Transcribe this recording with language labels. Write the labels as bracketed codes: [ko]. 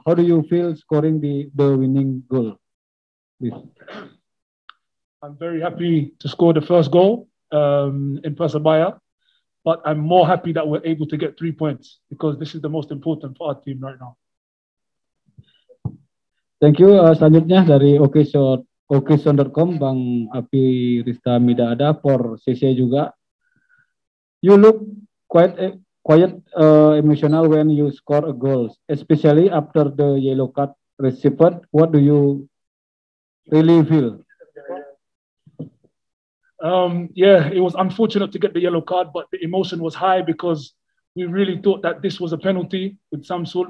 [en] How do you feel scoring the winning goal? Please. I'm very happy to score the first goal in Persebaya, but I'm more happy that we're able to get 3 points because this is the most important for our team right now. Thank you. [id] Selanjutnya dari okson.com Bang Api Rista Midaada for CC juga. [en] You look quite emotional when you score a goal, especially after the yellow card received. What do you really feel? Yeah, it was unfortunate to get the yellow card, but the emotion was high because we really thought that this was a penalty with Samsul.